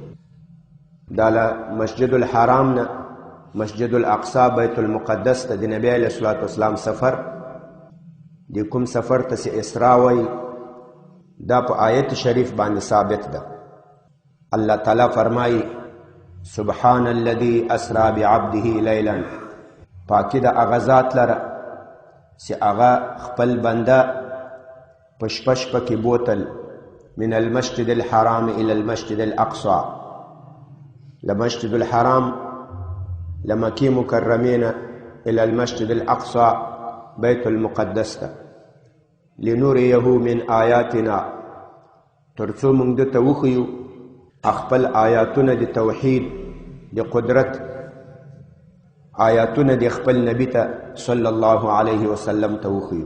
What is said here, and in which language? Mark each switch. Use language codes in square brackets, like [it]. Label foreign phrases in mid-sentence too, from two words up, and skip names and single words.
[ps] دا له مسجد الحرام نه مسجد الاقصا بیت المقدس ته د نبی [ar] علیه الصلاة والسلام [ps] سفر د کوم سفر ته چې اسراء وایي، دا په آیت شریف باندې ثابت ده. الله تعالی فرمایي: [ar] سبحان الذي اسرا بعبده لیلا. [ps] پاکی د هغه ذات لره چې هغه خپل بنده په شپه شپه کې بوتل [ar] من المسجد الحرام الى المسجد الاقصى، [ps] له مسجد الحرام له مکې مکرمې نه [ar] الى المسجد الاقصى [ps] بیت المقدس ته، [ar] لنوریه من آیاتنا، [ps] ترڅو موږ دته وښیو خپل آیاتونه د توحید د قدرت، آیاتونه د خپل نبی ته [ar] صلی الله علیه وسلم [ps] ته وښیو.